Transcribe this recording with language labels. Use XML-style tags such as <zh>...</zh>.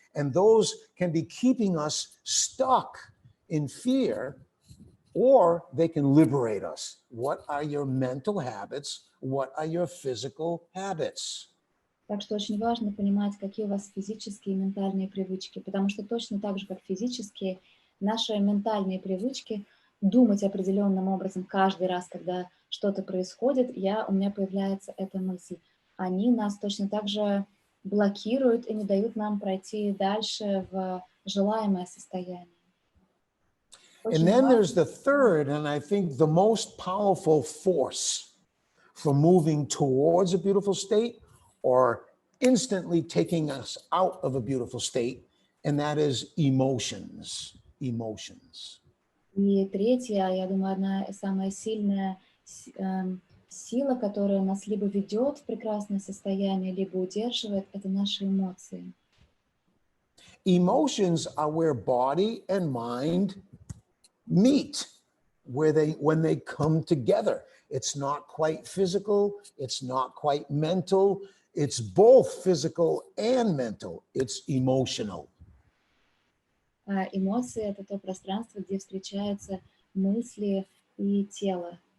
<en>And those can be keeping us stuck in fear, or they can liberate us. What are your mental habits? What are your physical habits?</en> <ru>Так что очень важно понимать, какие у вас физические и ментальные привычки, потому что точно так же, как физические, наши ментальные привычки думать определенным образом каждый раз, когда что-то происходит, у меня появляется эта мысль. Они нас точно так же блокируют и не дают нам пройти дальше в желаемое состояние.</ru> <en>And then there's the third, and I think the most powerful force for moving towards a beautiful state or instantly taking us out of a beautiful state, and that is emotions. Emotions.</en> <ru>И третья, я думаю, самая сильная сила, которая нас либо ведет в прекрасное состояние, либо удерживает, это наши эмоции.</ru> <en>Emotions are where body and mind meet, when they come together. It's not quite physical, it's not quite mental, It's both physical and mental. It's emotional.</en> <ru>Эмоции — это то пространство, где встречаются мысли и тело.</ru>